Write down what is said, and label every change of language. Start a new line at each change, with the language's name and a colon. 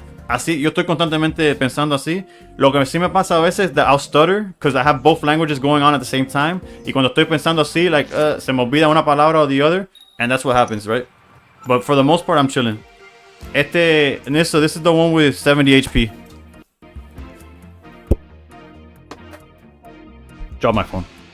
Spanish: Así, yo estoy constantemente pensando así. Lo que sí me pasa a veces es
English: that I'll stutter because I have both languages going on at the same time.
Spanish: Y cuando estoy pensando así, like, se me olvida una palabra
English: or the other. And that's what happens, right? But for the most part, I'm chilling. This is the one with 70 HP. Drop my phone.